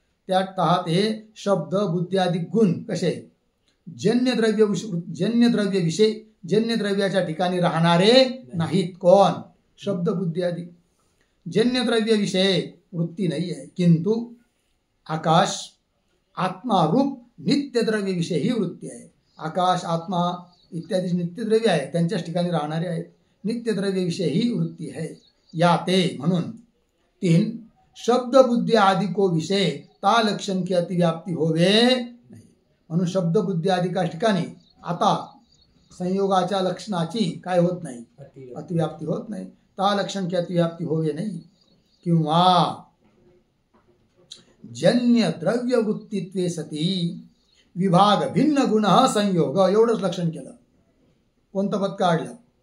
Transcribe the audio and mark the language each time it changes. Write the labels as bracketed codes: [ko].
[mr] त्यात तहा ते शब्द बुद्धी आदि गुण कसे? जन्य द्रव्य विषय जन्य द्रव्याच्या ठिकाणी राहणारे नाहीत. कोण? शब्द बुद्धी आदि. [hi] जन्य द्रव्य विषय वृत्ती नाही आहे. किंतु आकाश आत्मा रूप नित्य द्रव्य विषय ही वृत्ती आहे. [mr] आकाश आत्मा इत्यादी नित्य द्रव्य आहे त्यांच्याच ठिकाणी राहणारे आहेत. [hi] नित्य द्रव्य विषय ही वृत्ती है. या ते म्हणून 3 शब्द बुद्धी आदि को विषय ता लक्षण की अतिव्याप्ती होवे नाही. [mr] म्हणून शब्द बुद्धी आदिका ठिकाणी आता संयोगाच्या लक्षणाची काय होत नाही? अतिव्याप्ती होत नाही. [hi] ता लक्षण की अतिव्याप्ती होवे नाही. [mr] किंवा जन्य द्रव्य वृत्तीत्वे सती विभाग भिन्न गुण संयोग. एवढंच लक्षण केलं. कोणतं पद काढलं?